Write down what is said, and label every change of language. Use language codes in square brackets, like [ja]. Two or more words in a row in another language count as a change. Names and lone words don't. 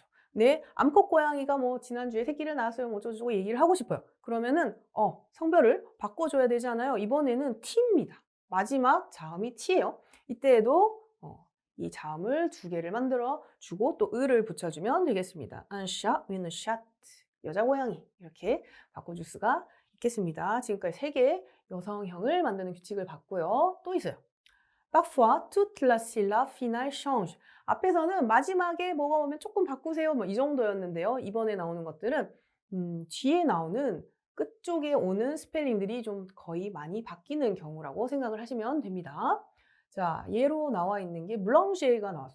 [ko] 네, 암컷 고양이가 뭐 지난주에 새끼를 낳았어요. 뭐 어쩌고저쩌고 얘기를 하고 싶어요. 그러면은 성별을 바꿔줘야 되잖아요. 이번에는 T입니다. 마지막 자음이 T예요. 이때에도 이 자음을 두 개를 만들어 주고 또 을을 붙여주면 되겠습니다. [fr] un chat, une chatte. [ko] 여자 고양이 이렇게 바꿔줄 수가 있겠습니다. 지금까지 세 개의 여성형을 만드는 규칙을 봤고요. 또 있어요. [fr] Parfois, toute la syllabe finale change. [ko] 앞에서는 마지막에 뭐가 오면 조금 바꾸세요. 뭐 이 정도였는데요. 이번에 나오는 것들은 뒤에 나오는 끝쪽에 오는 스펠링들이 좀 거의 많이 바뀌는 경우라고 생각을 하시면 됩니다. 자, 예로 나와 있는 게 블랑시에가 나왔어요.